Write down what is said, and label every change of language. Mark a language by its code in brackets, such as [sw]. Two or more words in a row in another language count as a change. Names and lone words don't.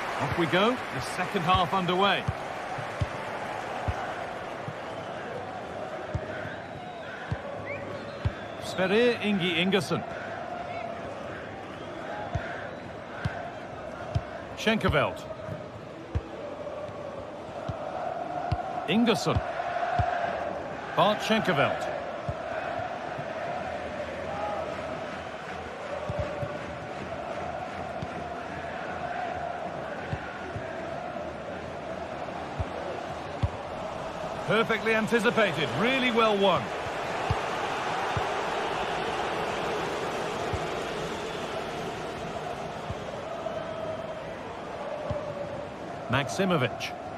[en] Off we go, the second half underway. Sverrir Ingi Ingersson. Schenkerveld. Ingersson. Bart Schenkerveld. Perfectly anticipated, really well won. Maximovic.